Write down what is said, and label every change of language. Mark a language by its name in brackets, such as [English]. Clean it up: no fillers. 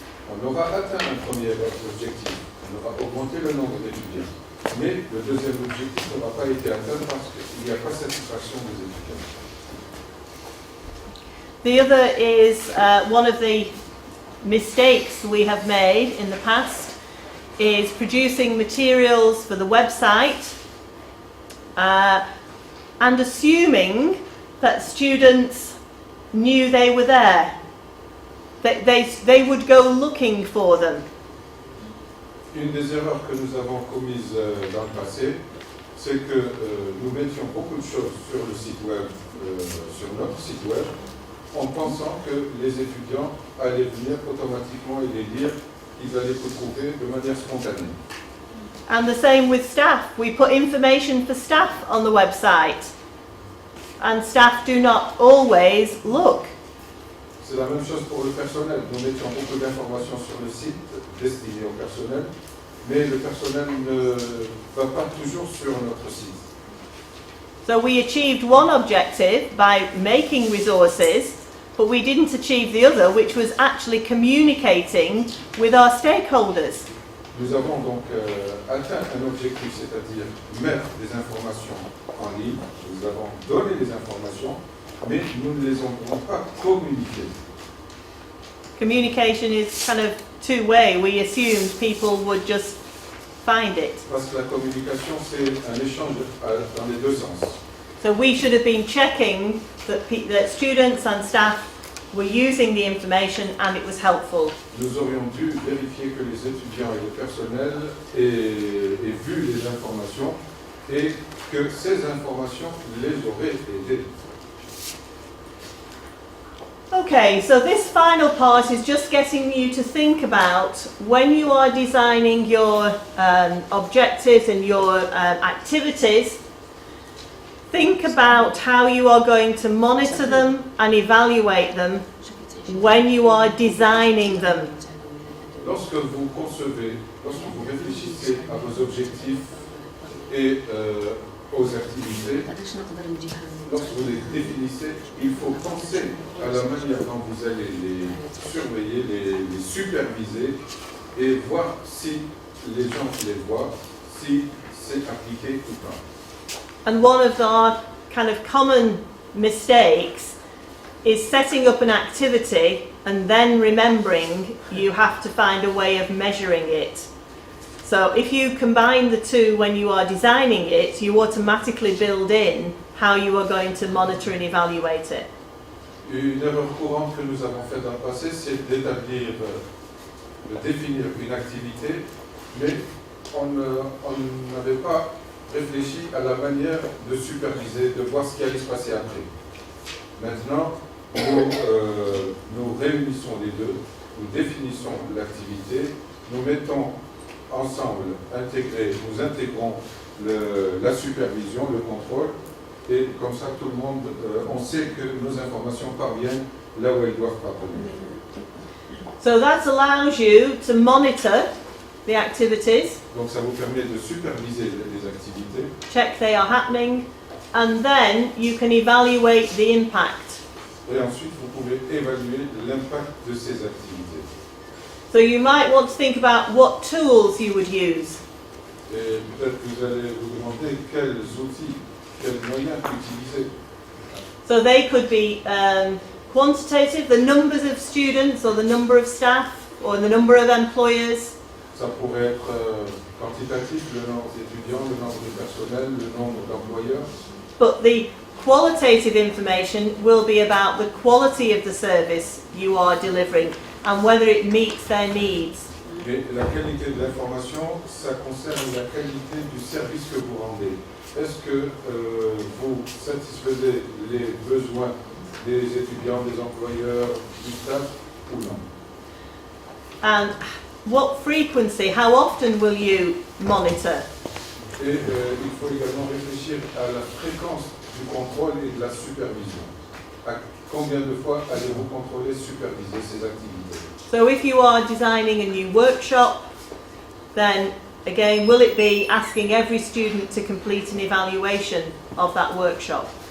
[French] On aura atteint un premier objectif, on aura augmenté le nombre d'étudiants, mais le deuxième objectif n'aura pas été atteint parce qu'il n'y a pas satisfaction des étudiants. [English] The other is one of the mistakes we have made in the past is producing materials for the website and assuming that students knew they were there. They would go looking for them. [French] Une des erreurs que nous avons commises dans le passé, c'est que nous mettions beaucoup de choses sur le site web, sur notre site web, en pensant que les étudiants allaient venir automatiquement et les lire, qu'ils allaient retrouver de manière spontanée. [English] And the same with staff. We put information for staff on the website, and staff do not always look. [French] C'est la même chose pour le personnel. Nous mettions beaucoup d'informations sur le site destiné au personnel, mais le personnel ne va pas toujours sur notre site. [English] So we achieved one objective by making resources, but we didn't achieve the other, which was actually communicating with our stakeholders. [French] Nous avons donc atteint un objectif, c'est-à-dire mettre des informations en ligne. Nous avons donné des informations, mais nous ne les avons pas communiquées. [English] Communication is kind of two-way. We assumed people would just find it. [French] Parce que la communication, c'est un échange dans les deux sens. [English] So we should have been checking that students and staff were using the information and it was helpful. [French] Nous aurions dû vérifier que les étudiants et le personnel aient vu les informations et que ces informations les auraient aidés. [English] Okay, so this final part is just getting you to think about when you are designing your objectives and your activities, think about how you are going to monitor them and evaluate them when you are designing them. [French] Lorsque vous concevez, lorsque vous réfléchissez à vos objectifs et aux activités, lorsque vous les définissez, il faut penser à la manière dont vous allez les surveiller, les superviser et voir si les gens les voient, si c'est appliqué ou pas. [English] And one of our kind of common mistakes is setting up an activity and then remembering you have to find a way of measuring it. So if you combine the two when you are designing it, you automatically build in how you are going to monitor and evaluate it. [French] Une erreur courante que nous avons faite dans le passé, c'est d'établir, de définir une activité, mais on n'avait pas réfléchi à la manière de superviser, de voir ce qui allait se passer après. Maintenant, nous réunissons les deux, nous définissons l'activité, nous mettons ensemble, nous intégrons la supervision, le contrôle, et comme ça tout le monde, on sait que nos informations parviennent là où elles doivent parvenir. [English] So that allows you to monitor the activities, [French] Donc ça vous permet de superviser les activités, [English] check they are happening, and then you can evaluate the impact. [French] et ensuite vous pouvez évaluer l'impact de ces activités. [English] So you might want to think about what tools you would use. [French] Et peut-être que vous allez vous demander quels outils, quels moyens utiliser. [English] So they could be quantitative, the numbers of students or the number of staff or the number of employers. [French] Ça pourrait être quantitatif, le nombre d'étudiants, le nombre de personnel, le nombre d'employeurs. [English] But the qualitative information will be about the quality of the service you are delivering and whether it meets their needs. [French] Mais la qualité de l'information, ça concerne la qualité du service que vous rendez. Est-ce que vous satisfaisez les besoins des étudiants, des employeurs, du staff ou non? [English] And what frequency, how often will you monitor? [French] Et il faut également réfléchir à la fréquence du contrôle et de la supervision. À combien de fois allez-vous contrôler, superviser ces activités? [English] So if you are designing a new workshop, then again, will it be asking every student to complete an evaluation of that workshop?